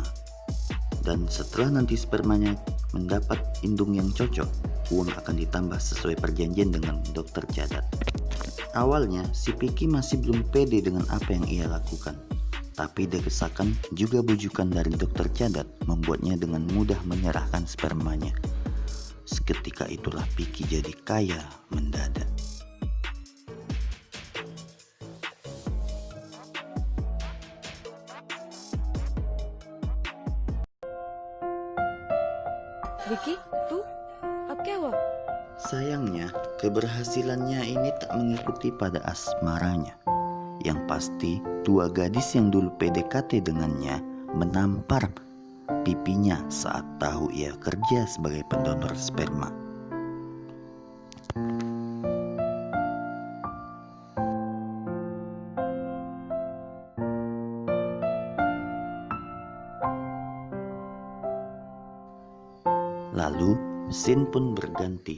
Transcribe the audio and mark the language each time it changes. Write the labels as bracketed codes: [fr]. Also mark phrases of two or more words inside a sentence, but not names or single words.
[id] Dan setelah nanti spermanya mendapat indung yang cocok, uang akan ditambah sesuai perjanjian dengan dokter Cadat. Awalnya, si Vicky masih belum pede dengan apa yang ia lakukan. Tapi desakan juga bujukan dari dokter Cadat membuatnya dengan mudah menyerahkan spermanya. Seketika itulah Vicky jadi kaya mendadak. [hi] विकी तू अब क्या हुआ? [id] Sayangnya, keberhasilannya ini tak mengikuti pada asmaranya. Yang pasti, dua gadis yang dulu PDKT dengannya menampar pipinya saat tahu ia kerja sebagai pendonor sperma. Lalu, scene pun berganti.